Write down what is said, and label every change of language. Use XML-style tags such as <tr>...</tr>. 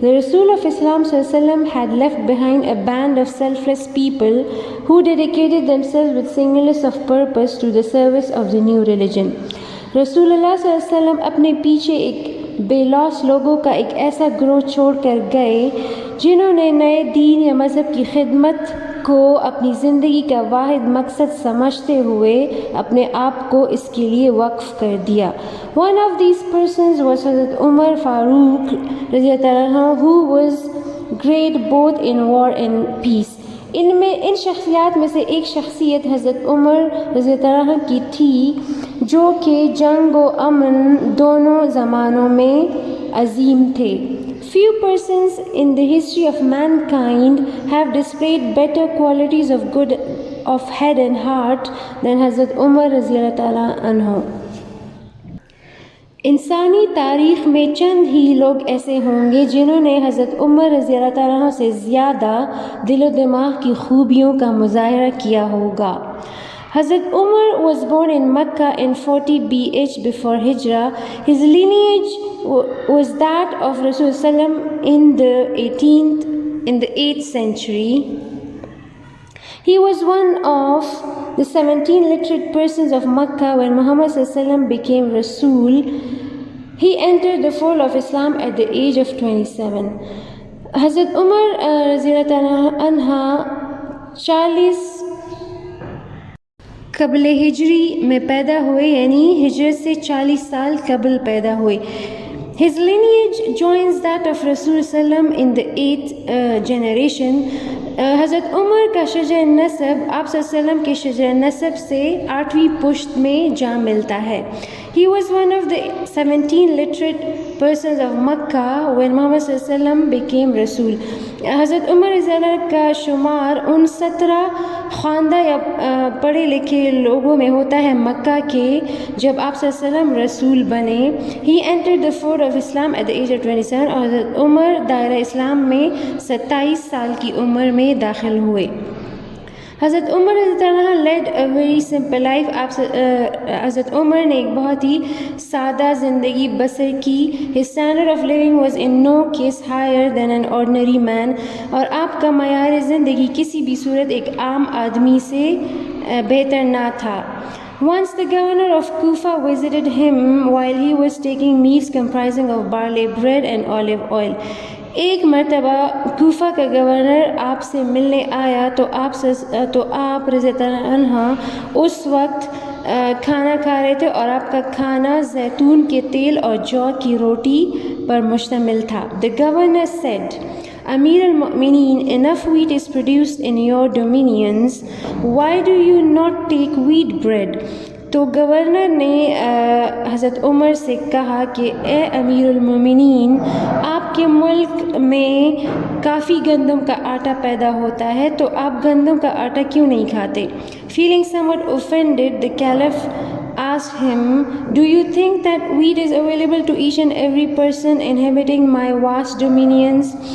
<en>The Rasul of Islam ﷺ had left behind a band of selfless people who dedicated themselves with singleness of purpose to the service of the new religion.</en> <ur>Rasulullah ﷺ اپنے پیچھے ایک بے لوث لوگوں کا ایک ایسا گروہ چھوڑ کر گئے جنہوں نے نئے دین یا مذہب کی خدمت کو اپنی زندگی کا واحد مقصد سمجھتے ہوئے اپنے آپ کو اس کے لیے وقف کر دیا.</ur> <en>One of these persons was Hazrat Umar Farooq radiyallahu anhu, who was great both in war and peace.</en> <ur>ان شخصیات میں سے ایک شخصیت حضرت عمر رضی اللہ عنہ کی تھی جو کہ جنگ و امن دونوں زمانوں میں عظیم تھے.</ur> <en>Few persons in the history of mankind have displayed better qualities of good of head and heart than Hazrat Umar رضی اللہ عنہ.</en> <ur>انسانی تاریخ میں چند ہی لوگ ایسے ہوں گے جنہوں نے حضرت عمر رضی اللہ عنہ سے زیادہ دل و دماغ کی خوبیوں کا مظاہرہ کیا ہوگا.</ur> <en>Hazrat Umar was born in Mecca in 40 BH before Hijrah. His lineage was that of Rasul Sallam in the 8th century. He was one of the 17 literate persons of Mecca when Muhammad ﷺ became Rasul. He entered the fold of Islam at the age of 27.</en> <ur>Hazrat Umar radiyallahu anha 40 قبل ہجری میں پیدا ہوئے، یعنی ہجرت سے 40 سال قبل پیدا ہوئے.</ur> <en>His lineage joins that of Rasul Sallam in the 8th generation.</en> <ur>حضرت عمر کا شجر نسب آپ صلی اللہ علیہ وسلم کے شجر نسب سے 8ویں پشت میں جا ملتا ہے.</ur> <en>He was one of the 17 literate persons of Makkah when Muhammad صلی اللہ علیہ وسلم became Rasul.</en> <ur>حضرت عمر رضی اللہ عنہ کا شمار ان 17 خواندہ یا پڑھے لکھے لوگوں میں ہوتا ہے مکہ کے جب آپ صلی اللہ علیہ وسلم رسول بنے.</ur> <en>He entered the fold of Islam at the age of 27</en> <ur>اور حضرت عمر دائرہ اسلام میں 27 سال کی عمر میں داخل ہوئے.</ur> <en>حضرت عمر رضی اللہ عنہ led a very simple life.</en> <ur>حضرت عمر نے ایک بہت ہی سادہ زندگی بسر کی.</ur> <en>His standard of living was in no case higher than an ordinary man.</en> <ur>اور آپ کا معیار زندگی کسی بھی صورت ایک عام آدمی سے بہتر نہ تھا.</ur> <en>Once the governor of Kufa visited him while he was taking meals comprising of barley bread and olive oil.</en> <ur>ایک مرتبہ کوفہ کا گورنر آپ سے ملنے آیا تو آپ رضی اللہ عنہ اس وقت کھانا کھا رہے تھے اور آپ کا کھانا زیتون کے تیل اور جو کی روٹی پر مشتمل تھا.</ur> <en>The governor said, Amir al-Mu'mineen, enough wheat is produced in your dominions. Why do you not take wheat bread?</en> <ur>تو گورنر نے حضرت عمر سے کہا کہ اے امیر المومنین، آپ کے ملک میں کافی گندم کا آٹا پیدا ہوتا ہے تو آپ گندم کا آٹا کیوں نہیں کھاتے؟</ur> <en>Feeling somewhat offended, the caliph asked him, Do you think that wheat is available to each and every person inhabiting my vast dominions?</en>